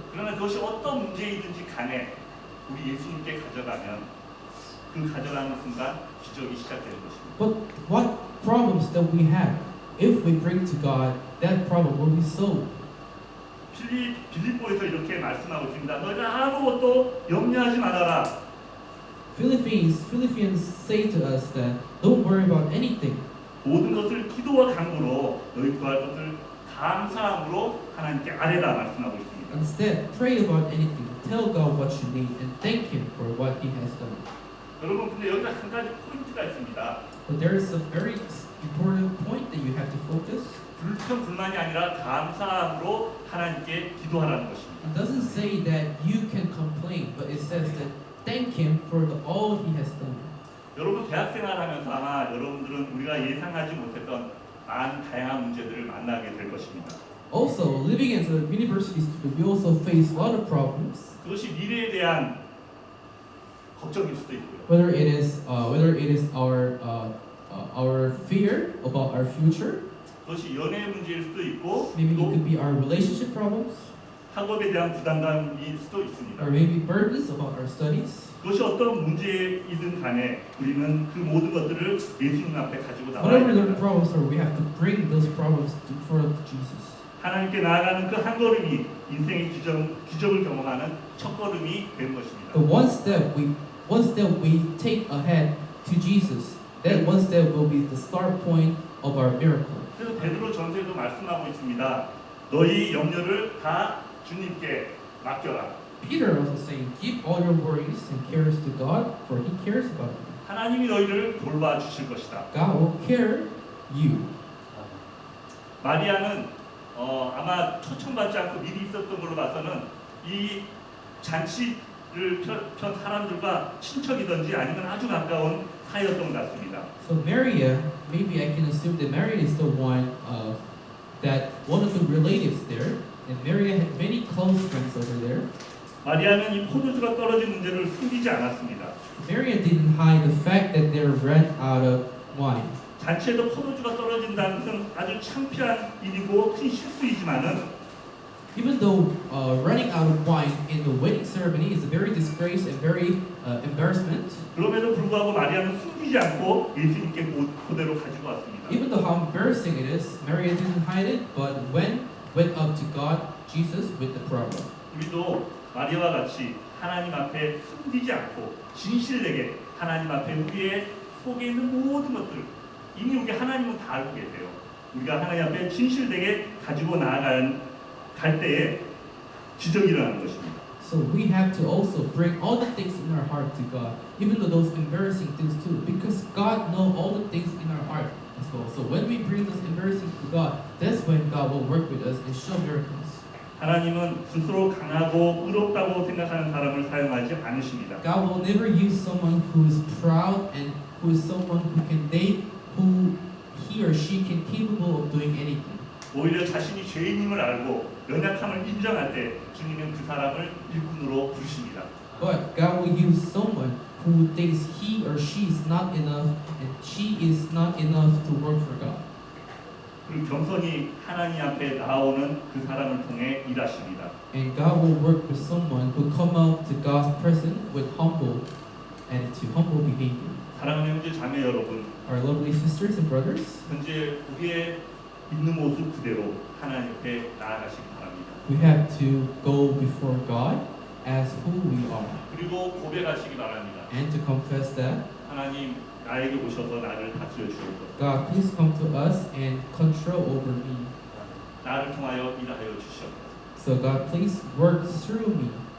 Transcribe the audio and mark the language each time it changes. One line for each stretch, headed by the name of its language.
Korean: 그러나 그것이 어떤 문제이든지 간에 우리 예수님께 가져가면 그 가져가는 순간 기적이 시작되는 것입니다.
English: But what problems that we have, if we bring to God, that problem will be solved.
Korean: 빌립보에서 이렇게 말씀하고 있습니다. 너희는 아무것도 염려하지 말아라.
English: Philippians say to us that don't worry about anything.
Korean: 모든 것을 기도와 간구로 너희 구할 것을 감사함으로 하나님께 아뢰라 말씀하고 있습니다.
English: Instead, pray about anything. Tell God what you need and thank Him for what He has done.
Korean: 여러분 근데 여기서 한 가지 포인트가 있습니다.
English: But there is a very important point that you have to focus.
Korean: 불평불만이 아니라 감사함으로 하나님께 기도하라는 것입니다.
English: It doesn't say that you can complain, but it says that thank Him for all He has done.
Korean: 여러분 대학생활하면서 아마 여러분들은 우리가 예상하지 못했던 많은 다양한 문제들을 만나게 될 것입니다.
English: Also, living as a university student, we also face a lot of problems.
Korean: 그것이 미래에 대한 걱정일 수도 있고요.
English: Whether it is our fear about our future,
Korean: 그것이 연애 문제일 수도 있고
English: maybe it
Korean: 또
English: could be our relationship problems,
Korean: 학업에 대한 부담감일 수도 있습니다.
English: or maybe burdens about our studies.
Korean: 그것이 어떤 문제이든 간에 우리는 그 모든 것들을 예수님 앞에 가지고 나와야
English: Whatever the
Korean: 됩니다.
English: problems are, we have to bring those problems before Jesus.
Korean: 하나님께 나아가는 그 한 걸음이 인생의 기적을 경험하는 첫 걸음이 되는 것입니다.
English: The one step we take ahead to Jesus, that one step will be the start point of our miracle.
Korean: 그래서 베드로 전서에도 말씀하고 있습니다. 너희 염려를 다 주님께 맡겨라.
English: Peter also saying, give all your worries and cares to God, for He cares about you.
Korean: 하나님이 너희를 돌봐 주실 것이다.
English: God will care you.
Korean: 마리아는 아마 초청받지 않고 미리 있었던 걸로 봐서는 이 잔치를 편 사람들과 친척이든지 아니면 아주 가까운 사이였던 것 같습니다.
English: So Maria, maybe I can assume that Maria is the one that one of the relatives there, and Maria had many close friends over there.
Korean: 마리아는 이 포도주가 떨어진 문제를 숨기지 않았습니다.
English: Maria didn't hide the fact that they ran out of wine.
Korean: 잔치에도 포도주가 떨어진다는 것은 아주 창피한 일이고 큰 실수이지만은
English: Even though running out of wine in the wedding ceremony is a very disgrace and very embarrassment,
Korean: 그럼에도 불구하고 마리아는 숨기지 않고 예수님께 그대로 가지고 왔습니다.
English: even though how embarrassing it is, Maria didn't hide it, but went up to God, Jesus, with the problem.
Korean: 우리도 마리아와 같이 하나님 앞에 숨기지 않고 진실되게 하나님 앞에 우리의 속에 있는 모든 것들 이미 우리 하나님은 다 알고 계세요. 우리가 하나님 앞에 진실되게 가지고 갈 때에 기적이 일어나는 것입니다.
English: So we have to also bring all the things in our heart to God, even though those embarrassing things too, because God knows all the things in our heart as well. So when we bring those embarrassing to God, that's when God will work with us and show miracles.
Korean: 하나님은 스스로 강하고 의롭다고 생각하는 사람을 사용하지 않으십니다.
English: God will never use someone who is proud and who is someone who he or she can capable of doing anything.
Korean: 오히려 자신이 죄인임을 알고 연약함을 인정할 때 주님은 그 사람을 일꾼으로 부르십니다.
English: But God will use someone who thinks he or she is not enough and she is not enough to work for God.
Korean: 그리고 겸손히 하나님 앞에 나오는 그 사람을 통해 일하십니다.
English: And God will work with someone who come out to God's presence with humble attitude, humble behavior.
Korean: 사랑하는 형제 자매 여러분,
English: Our lovely sisters and brothers,
Korean: 현재 우리의 있는 모습 그대로 하나님 앞에 나아가시기 바랍니다.
English: we have to go before God as who we are
Korean: 그리고 고백하시기 바랍니다.
English: and to confess that
Korean: 하나님 나에게 오셔서 나를 다스려 주옵소서.
English: God, please come to us and control over me.
Korean: 나를 통하여 일하여 주시옵소서.
English: So God, please work through me.